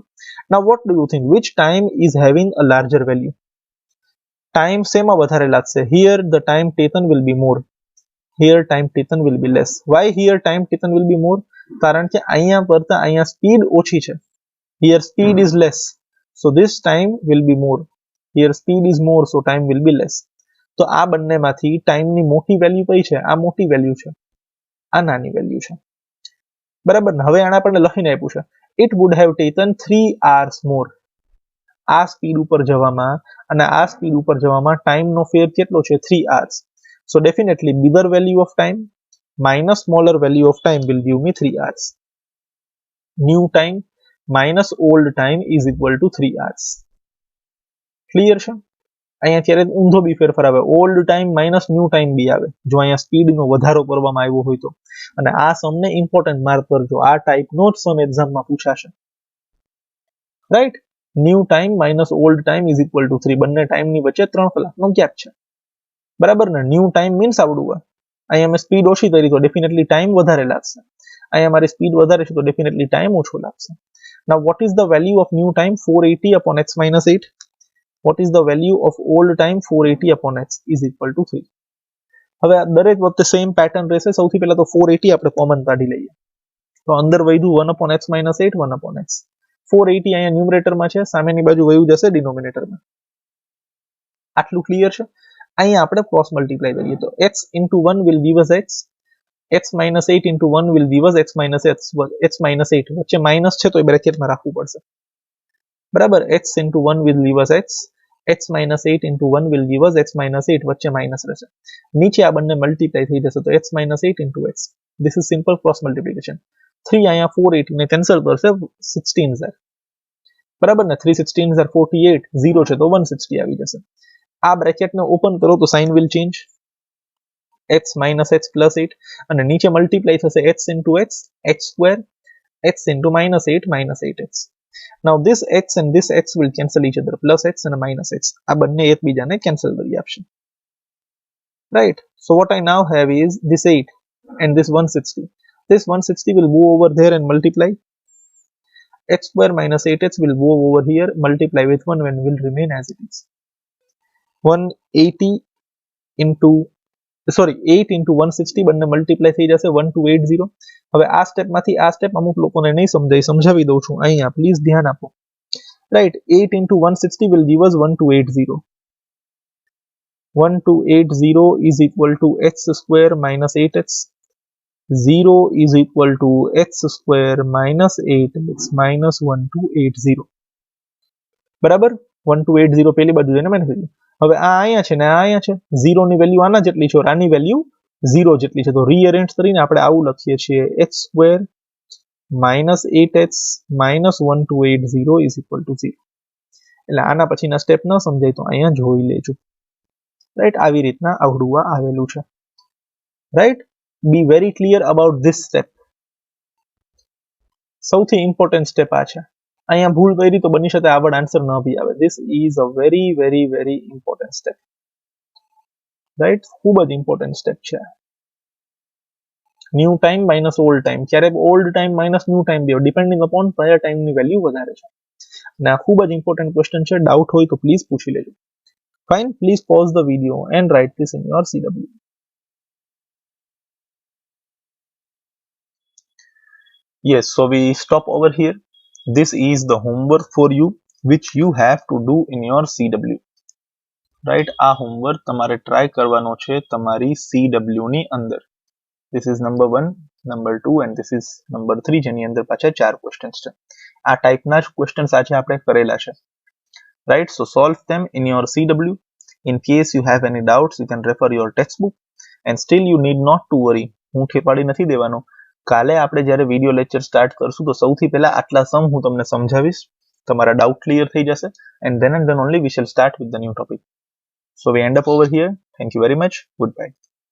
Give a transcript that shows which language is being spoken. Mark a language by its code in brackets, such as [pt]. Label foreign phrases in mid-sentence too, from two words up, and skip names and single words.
[en] Now what do you think, which time is having a larger value? [gu] ટાઈમ શેમાં વધારે લાગશે? [en] Here the time taken will be more, here time taken will be less. Why here time taken will be more? [gu] કારણ કે અહીંયા કરતા અહીંયા સ્પીડ ઓછી છે. [en] Here speed is less, so this time will be more. Here speed is more, so time will be less. [gu] તો આ બંનેમાંથી ટાઈમની મોટી વેલ્યુ કઈ છે? આ મોટી વેલ્યુ છે, આ નાની વેલ્યુ છે, બરાબર ને? હવે આને આપણને લખીને આપ્યું છે, [en] it would have taken 3 hours more. [gu] આ સ્પીડ ઉપર જવામાં અને આ સ્પીડ ઉપર જવામાં ટાઈમનો ફેર કેટલો છે? [en] 3 hours. So definitely bigger value of time minus smaller value of time will give me 3 hours. New time minus old time is equal to 3 hours. [gu] Clear છે? અહીંયા ત્યારે ઊંધો બી ફેરફાર આવે, [en] old time minus new time [gu] બી આવે જો અહીંયા સ્પીડનો વધારો કરવામાં આવ્યો હોય તો. અને આ સમને [en] important mark [gu] કરજો, આ ટાઈપનો જ સમ એક્ઝામમાં પૂછાશે, રાઈટ? [en] new time minus old time is equal to 3. [gu] બંને ટાઈમની વચ્ચે 3 કલાકનો ગેપ છે, બરાબર ને? [en] new time means [gu] આવડું હોય. અહીંયા મેં સ્પીડ ઓછી કરી તો ડેફિનેટલી ટાઈમ વધારે લાગશે, અહીંયા મારી સ્પીડ વધારે છે તો ડેફિનેટલી ટાઈમ ઓછો લાગશે. [en] Now what is the value of new time? 480 upon x minus 8. What is the value of old time? 480 upon x is equal to 3. [gu] હવે આ દરેક વખતે સેમ પેટર્ન રહેશે. સૌથી પહેલા તો 480 આપણે કોમન કાઢી લઈએ, તો અંદર વધ્યું [en] 1 upon x minus 8, 1 upon x. [gu] 480 અહીંયા ન્યુમરેટરમાં છે, સામેની બાજુ વયું જશે ડિનોમિનેટરમાં. આટલું ક્લિયર છે? અહીંયા આપણે [en] cross multiply [gu] કરીએ તો [en] x into 1 will give us x, x minus 8 into 1 will give us x minus 8. [gu] વચ્ચે માઇનસ છે તો એ બ્રેકેટમાં રાખવું પડશે, બરાબર? [en] x into 1 will give us x, x minus 8 into 1 will give us x minus 8. [gu] વચ્ચે માઇનસ રહેશે, નીચે આ બંને મલ્ટીપ્લાય થઈ જશે તો [en] x minus 8 into x. This is simple cross multiplication. [gu] 3 અહીંયા 480 ને કેન્સલ કરશે, 16 છે, બરાબર ને? [en] 3 16 are 48, [gu] 0 છે તો 160 આવી જશે. આ બ્રેકેટને ઓપન કરો તો [en] sign will change, x minus x plus 8, [gu] અને નીચે મલ્ટીપ્લાય થશે [en] x into x, x square, x into minus 8, minus 8x. Now this x and this x will cancel each other, plus x and minus x. [gu] આ બંને એકબીજાને કેન્સલ કરી આપશે, [en] right? So what I now have is this 8 and this 160. This 160 will go over there and multiply. X square minus 8x will go over here, multiply with 1 and will remain as it is. 180 into 8 into 160 [gu] બંને મલ્ટીપ્લાય થઈ જશે 1280. હવે આ સ્ટેપમાંથી આ સ્ટેપ અમુક લોકોને નહીં સમજાય, સમજાવી દઉં છું અહીંયા, પ્લીઝ ધ્યાન આપો, રાઈટ? [en] 8 into 160 will give us 1280. 1280 is equal to x square minus 8x. 0 is equal to x square minus 8x minus 1280. [gu] બરાબર? 1280 પેલી બાજુ જઈને માઇનસ થઈ. હવે આ અહીંયા છે ને આ અહીંયા છે, 0 ની વેલ્યુ આના જેટલી છે, આની વેલ્યુ 0 જેટલી છે, તો રીઅરેન્જ કરીને આપણે આવું લખીએ છીએ, [en] x square minus 8x minus 1280 is equal to 0. [gu] એટલે આના પછીના સ્ટેપ ન સમજાય તો અહીંયા જોઈ લેજો, રાઈટ? આવી રીતના આવડું આવેલું છે, રાઈટ? [en] Be very clear about this step. [gu] સૌથી ઇમ્પોર્ટન્ટ સ્ટેપ આ છે. અહીંયા ભૂલ કરી તો બની શકે આગળ આન્સર ન બી આવે. [en] This is a very very very important step, right? [gu] ખૂબ જ ઇમ્પોર્ટન્ટ સ્ટેપ છે. [en] new time minus old time, [gu] ક્યારેક [en] old time minus new time [gu] બી, [en] depending upon [gu] કયા ટાઈમની વેલ્યુ વધારે છે. અને આ ખૂબ જ [en] important question [gu] છે. ડાઉટ હોય તો પ્લીઝ પૂછી લેજો. [en] Fine, please pause the video and write this in your CW. Yes, so we stop over here. This is the homework for you which you have to do in your CW. Right? [gu] આ homework તમારે ટ્રાય કરવાનો છે તમારી CW ની અંદર. [en] This is number 1, number 2 and this is number 3, [gu] જેની અંદર પાછા 4 questions છે. આ ટાઈપના જ questions આજે આપણે કરેલા છે. [en] Right? So solve them in your CW. In case you have any doubts, you can refer your textbook and still you need not to worry. [gu] હું ઠેપાડી નથી દેવાનો. કાલે આપણે જ્યારે [en] video lecture start [gu] કરશું તો સૌથી પહેલા આટલા સમ હું તમને સમજાવીશ, તમારા [en] doubt clear [gu] થઈ જશે, [en] and then only we shall start with the new topic. So we end up over here. Thank you very much. Goodbye.